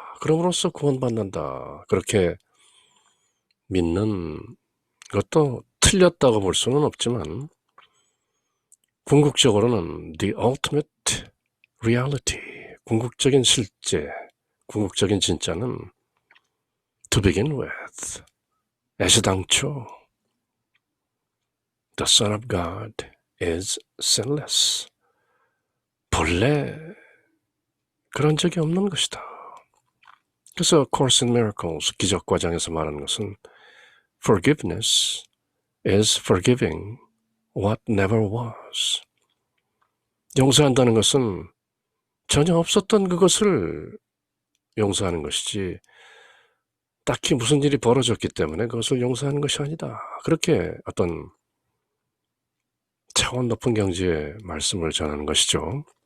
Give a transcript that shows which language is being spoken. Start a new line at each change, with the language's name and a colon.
Korean: 그럼으로써 구원받는다. 그렇게 믿는 것도 틀렸다고 볼 수는 없지만 궁극적으로는
English: the ultimate reality,
Korean: 궁극적인 실제, 궁극적인 진짜는
English: to begin with,
Korean: 애시당초
English: the Son of God is sinless.
Korean: 본래 그런 적이 없는 것이다. 그래서
English: Course in Miracles,
Korean: 기적과정에서 말하는 것은
English: forgiveness is forgiving what never was.
Korean: 용서한다는 것은 전혀 없었던 그것을 용서하는 것이지 딱히 무슨 일이 벌어졌기 때문에 그것을 용서하는 것이 아니다. 그렇게 어떤 차원 높은 경지의 말씀을 전하는 것이죠.